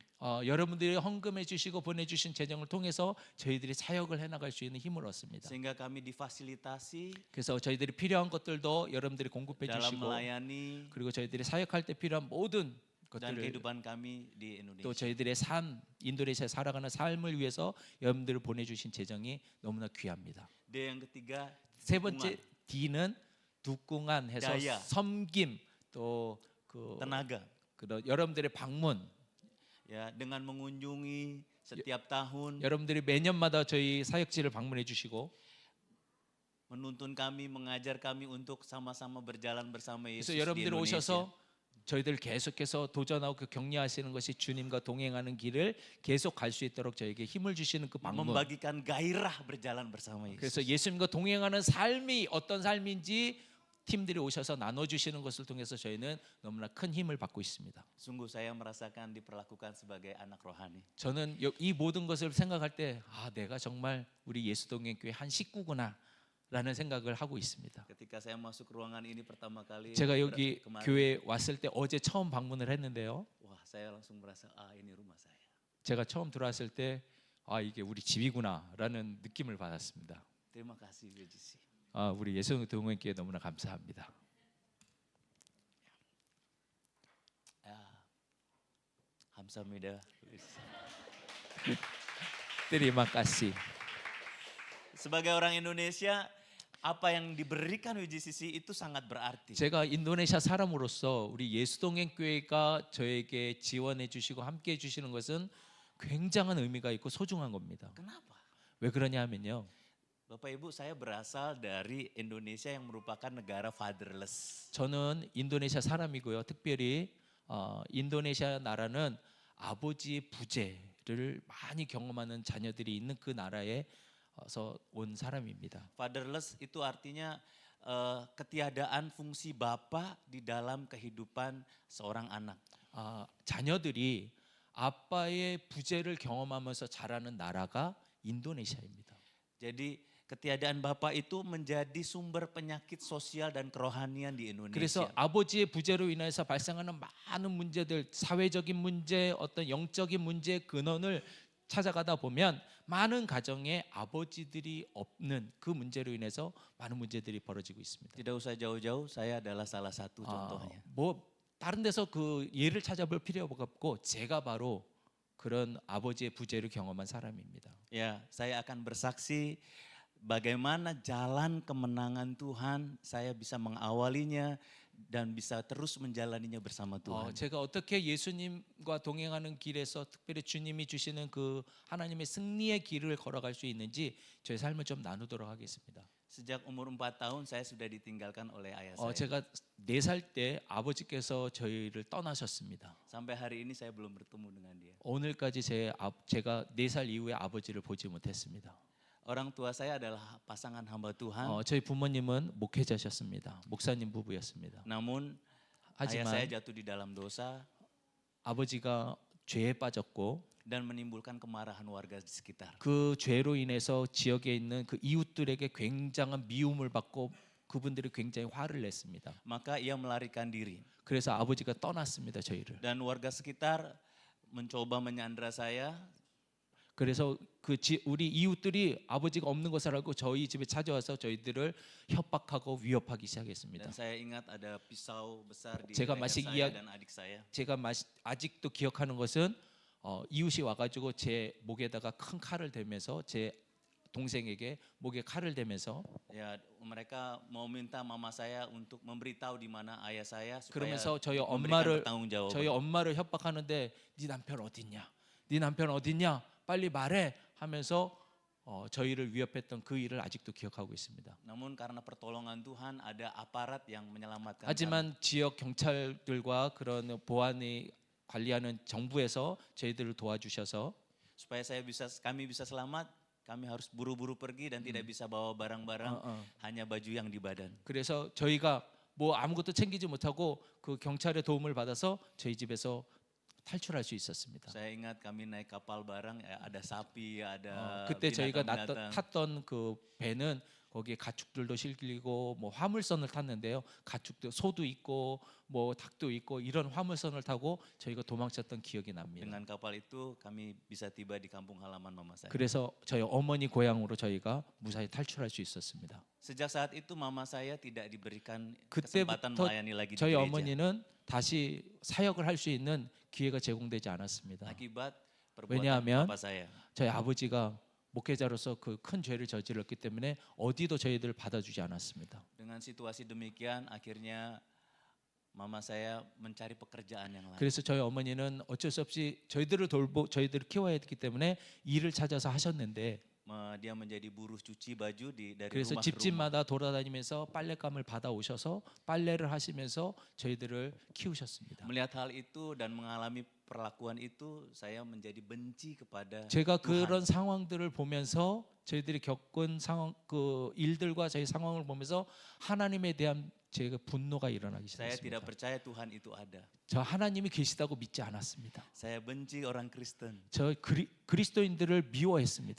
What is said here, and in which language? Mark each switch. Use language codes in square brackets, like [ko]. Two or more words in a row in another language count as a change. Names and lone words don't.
[ko] 여러분들이 헌금해 주시고 보내주신 재정을 통해서 저희들이 사역을 해나갈 수 있는 힘을 얻습니다. [id] Sehingga kami difasilitasi [ko] 그래서 저희들이 필요한 것들도 여러분들이 공급해 [id] dalam [ko] 주시고 [id] melayani [ko] 그리고 저희들이 사역할 때 필요한 모든 [id] dan [ko] 것들을 [id] kehidupan kami di [ko] 또 [id] Indonesia. [ko] 저희들의 삶, 인도네시아에 살아가는 삶을 위해서 여러분들을 보내주신 재정이 너무나 귀합니다. [id] D yang ketiga, [ko] 세 번째 D는 두궁한 해서 다이아. 섬김 또그 [id] tenaga. [ko] 여러분들의 방문 [id] Ya, dengan mengunjungi setiap tahun, [ko] 여러분들이 매년마다 저희 사역지를 방문해 주시고 [id] menuntun kami, mengajar kami untuk sama-sama berjalan bersama Yesus [ko] 그래서 [id] di [ko] 여러분들이 [id] Indonesia. [ko] 오셔서 저희들 계속해서 도전하고 그 격려하시는 것이 주님과 동행하는 길을 계속 갈 수 있도록 저에게 힘을 주시는 그 방문. [id] Membagikan gairah berjalan bersama Yesus. [ko] 그래서 예수님과 동행하는 삶이 어떤 삶인지 팀들이 오셔서 나눠주시는 것을 통해서 저희는 너무나 큰 힘을 받고 있습니다. [id] Sungguh saya merasakan diperlakukan sebagai anak rohani. [ko] 저는 이 모든 것을 생각할 때 내가 정말 우리 예수동행교회 한 식구구나 라는 생각을 하고 있습니다. [id] Ketika saya masuk ruangan ini pertama kali [ko] 제가 여기 [id] kemarin, [ko] 교회 왔을 때 어제 처음 방문을 했는데요. [id] wah saya langsung merasa ini rumah saya. [ko] 제가 처음 들어왔을 때 이게 우리 집이구나라는 느낌을 받았습니다. [id] Terima kasih WGC. [ko] 우리 예수동행교회 너무나 감사합니다. Ya, 감사합니다. [id] Terima kasih. Sebagai orang Indonesia, apa yang diberikan WGCC itu sangat berarti. [ko] 제가 인도네시아 사람으로서 우리 예수동행교회가 저에게 지원해 주시고 함께 해 주시는 것은 굉장한 의미가 있고 소중한 겁니다. [id] Kenapa? [ko] 왜 그러냐 하면요. [id] Bapak Ibu, saya berasal dari Indonesia yang merupakan negara fatherless. [ko] 저는 인도네시아 사람이고요. 특별히 인도네시아 나라는 아버지의 부재를 많이 경험하는 자녀들이 있는 그 나라에서 온 사람입니다. [id] Fatherless itu artinya ketiadaan fungsi bapak di dalam kehidupan seorang anak. [ko] 자녀들이 아빠의 부재를 경험하면서 자라는 나라가 인도네시아입니다. [id] Jadi ketiadaan bapak itu menjadi sumber penyakit sosial dan kerohanian di [ko] 그래서 [id] Indonesia. [ko] 아버지의 부재로 인해서 발생하는 많은 문제들, 사회적인 문제, 어떤 영적인 문제의 근원을 찾아가다 보면 많은 가정에 아버지들이 없는 그 문제로 인해서 많은 문제들이 벌어지고 있습니다. [id] Tidak usah jauh-jauh, saya adalah salah satu contohnya. [ko] 뭐 다른 데서 그 예를 찾아볼 필요가 없고 제가 바로 그런 아버지의 부재를 경험한 사람입니다. [id] Ya, saya akan bersaksi bagaimana jalan kemenangan Tuhan saya bisa mengawalinya dan bisa terus menjalaninya bersama Tuhan. [ko] 제가 어떻게 예수님과 동행하는 길에서 특별히 주님이 주시는 그 하나님의 승리의 길을 걸어갈 수 있는지 저의 삶을 좀 나누도록 하겠습니다. [id] Sejak umur 4 tahun saya sudah ditinggalkan oleh ayah saya. [ko] 제가 4살 때 아버지께서 저희를 떠나셨습니다. [id] Sampai hari ini saya belum bertemu dengan dia. [ko] 오늘까지 제가 4살 이후에 아버지를 보지 못했습니다. [id] Orang tua saya adalah pasangan hamba Tuhan. [ko] 저희 부모님은 목회자셨습니다. 목사님 부부였습니다. [id] Namun ayah saya [ko] 하지만 [id] jatuh di dalam dosa [ko] 아버지가 죄에 빠졌고 [id] dan menimbulkan kemarahan warga di sekitar. [ko] 그 죄로 인해서 지역에 있는 그 이웃들에게 굉장한 미움을 받고 그분들이 굉장히 화를 냈습니다. [id] Maka ia melarikan diri [ko] 그래서 아버지가 떠났습니다, 저희를. [id] dan warga sekitar mencoba menyandra saya. [ko] 그래서 우리 이웃들이 아버지가 없는 것을 알고 저희 집에 찾아와서 저희들을 협박하고 위협하기 시작했습니다. [id] Dan saya ingat ada pisau besar di [ko] 제가 [id] leher masih saya dan adik saya. [ko] 제가 아직도 기억하는 것은 이웃이 와가지고 제 목에다가 큰 칼을 대면서 제 동생에게 목에 칼을 대면서 [id] Ya, mereka mau minta mama saya untuk memberitahu di mana ayah saya supaya [ko] 그러면서 저희 [id] memberikan pertanggungjawaban. [ko] 저희 엄마를 협박하는데 네 남편 어딨냐? 네 남편 어딨냐? 빨리 말해 하면서 저희를 위협했던 그 일을 아직도 기억하고 있습니다. [id] Namun karena pertolongan Tuhan ada aparat yang menyelamatkan kami. [ko] 하지만 지역 경찰들과 그런 보안이 관리하는 정부에서 저희들을 도와주셔서 [id] Supaya kami bisa selamat, kami harus buru-buru pergi dan tidak bisa bawa barang-barang, hanya baju yang di badan. [ko] 그래서 저희가 뭐 아무것도 챙기지 못하고 그 경찰의 도움을 받아서 저희 집에서 탈출할 수 있었습니다. [id] Saya ingat kami naik kapal barang, ada sapi, ada [ko] 그때 저희가 [id] binatang-binatang. [ko] 탔던 그 배는 거기에 가축들도 실리고 뭐 화물선을 탔는데요. 가축도 소도 있고 뭐 닭도 있고 이런 화물선을 타고 저희가 도망쳤던 기억이 납니다. [id] Dengan kapal itu kami bisa tiba di kampung halaman mama saya. [ko] 그래서 저희 어머니 고향으로 저희가 무사히 탈출할 수 있었습니다. [id] Sejak saat itu mama saya tidak diberikan [ko] 그때부터 [id] kesempatan melayani lagi di [ko] 저희 [id] gereja. [ko] 어머니는 다시 사역을 할 수 있는 기회가 제공되지 않았습니다. [id] Akibat perbuatan [ko] 왜냐하면 [id] papa saya. [ko] 저희 아버지가 목회자로서 그 큰 죄를 저질렀기 때문에 어디도 저희들을 받아주지 않았습니다. [id] Dengan situasi demikian akhirnya mama saya mencari pekerjaan yang lain. [ko] 그래서 저희 어머니는 어쩔 수 없이 저희들을 저희들을 키워야 했기 때문에 일을 찾아서 하셨는데 [id] Dia menjadi buruh cuci baju dari [ko] 그래서 [id] rumah ke rumah. [ko] 집집마다 돌아다니면서 빨랫감을 받아 오셔서 빨래를 하시면서 저희들을 키우셨습니다. [id] Melihat hal itu dan mengalami perlakuan itu, saya menjadi benci kepada [ko] 제가 [id] Tuhan. [ko] 그런 상황들을 보면서 저희들이 겪은 상황 그 일들과 저희 상황을 보면서 하나님에 대한 제가 분노가 일어나기 [id] Saya [ko] 시작했습니다. [id] tidak percaya Tuhan itu ada. [ko] 저 하나님이 계시다고 믿지 않았습니다. [id] Saya benci orang Kristen. [ko] 저 그리스도인들을 미워했습니다.